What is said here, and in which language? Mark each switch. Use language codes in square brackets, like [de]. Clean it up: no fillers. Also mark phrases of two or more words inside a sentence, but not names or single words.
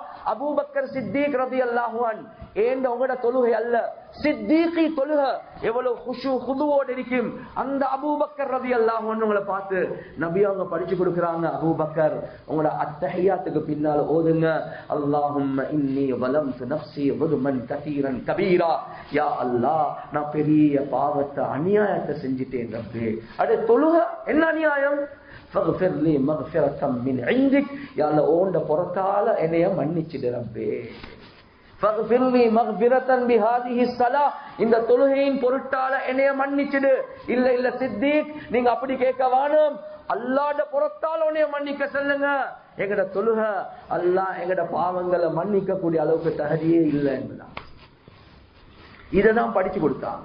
[ta] அபூபக்கர் சித்திக் [ar] رضي الله عنه, [ta] ஏண்ட உங்களோட தொழுகை அல்ல, சித்தீகி தொழுக எவ்வளவு குஷு குதுவோடு இருக்கும். அந்த அபூபக்கர் ரலியல்லாஹு அன்ஹுங்களை பார்த்து நபி அவங்க படிச்சு கொடுக்குறாங்க, அபூபக்கர் உங்களோட அத்தஹியாத்துக்கு பின்னால் ஓதுங்க, [ar] اللهم إني ظلمت نفسي ظلمًا كثيرًا كبيرا, يا الله [ta] நான் பெரிய பாவத்தை அநியாயத்தை செஞ்சிட்டேன் ரப்பே. அடே தொழுக என்ன அநியாயம்? [ar] فاغفر لي مغفرة من عندك, يا الله [ta] ஓண்ட புறத்தால என்னைய மன்னிச்சிடு ரப்பே. [ar] فاغفر لي مغفرة بهذه الصلاة, [ta] இந்த தொழுகையின் பொருட்டால என்னைய மன்னிச்சிடு. இல்ல இல்ல சித்திக், நீங்க அப்படி கேட்க வேணும், அல்லாஹ்ட புறத்தால உன்னைய மன்னிக்க சொல்லுங்க. எங்கட தொழுக அல்லாஹ் எங்கட பாவங்களை மன்னிக்க கூடிய அளவுக்கு தகுதியே இல்லை என்பதான். இததான் படிச்சு கொடுத்தாங்க.